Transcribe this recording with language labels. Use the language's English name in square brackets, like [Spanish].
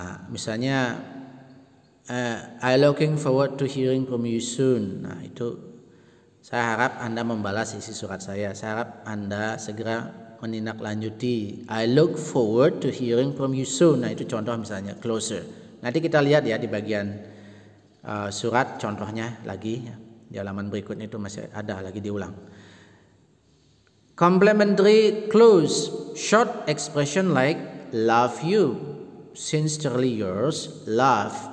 [English] Misalnya I looking forward to hearing from you soon. [Indonesian] Nah, itu saya harap Anda membalas isi surat saya. Saya harap Anda segera menindaklanjuti. [English] I look forward to hearing from you soon. [Indonesian] Nah, itu contoh misalnya closer. Nanti kita lihat ya di bagian surat contohnya lagi di halaman berikutnya, itu masih ada lagi diulang. [English] Complimentary close, short expression like love you, sincerely yours, love.